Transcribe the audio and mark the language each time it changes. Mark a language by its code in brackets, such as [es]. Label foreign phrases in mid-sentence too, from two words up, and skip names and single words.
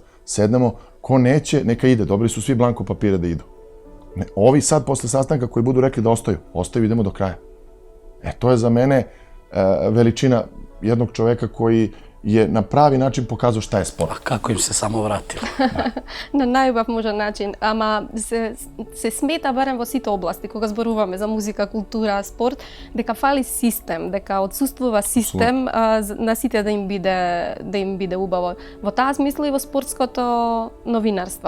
[sr] Sednemo, ko neće, neka ide. Dobili su svi blanko papire da idu. Ovi sad posle sastanka koji budu rekli da ostaju, idemo do kraja. To je za mene veličina jednog čoveka koji je na pravi način pokazao šta je sport. A kako im se samo vratilo? [mk] На најубав можен начин, ама се смета барем во сите области кога зборуваме за музика, култура, спорт, дека фали систем, дека отсуствува систем на сите да им биде убаво. Во таа смисла и во спортското новинарство.